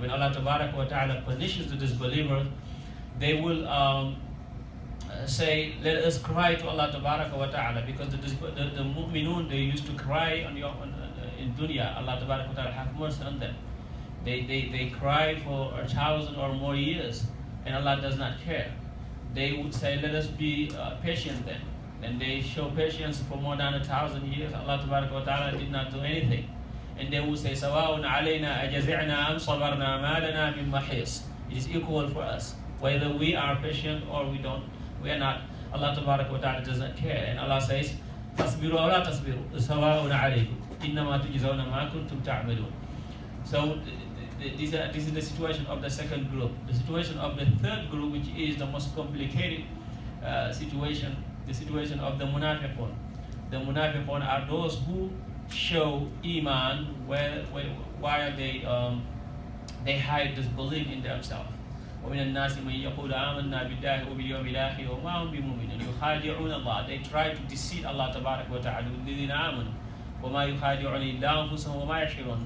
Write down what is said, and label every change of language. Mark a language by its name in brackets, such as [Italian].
[English] When Allah Ta'ala punishes the disbelievers, they will say, let us cry to Allah Ta'ala, because the mu'minun, they used to cry in dunya. Allah Ta'ala have mercy on them. They cry for 1,000 or more years, and Allah does not care. They would say, let us be patient then. And they show patience for more than 1,000 years. Allah Ta'ala did not do anything. And they would say, [Arabic] سَوَاءٌ عَلَيْنَا أَجَزِعْنَا أَمْ صَبَرْنَا مَا لَنَا مِنْ مَحِيصٍ. [English] It is equal for us, whether we are patient or we are not. Allah Ta'ala does not care. And Allah says, [Arabic] فَاصْبِرُوا أَوْ لَا تَصْبِرُوا سَوَاءٌ عَلَيْكُمْ إِنَّمَا تُجْزَوْنَ مَا كُنْتُمْ تَعْمَلُونَ. [English] So this is the situation of the second group. The situation of the third group, which is the most complicated situation, the situation of the munafiqun. The munafiqun are those who show iman while they hide disbelief in themselves. [Arabic] ومن الناس من يقول آمنا بالله وباليوم الآخر وما هم بمؤمنين يخادعون الله. [English] They try to deceive Allah [Arabic] تبارك وتعالى الذين آمنوا وما يخادعون إلا أنفسهم وما يشعرون.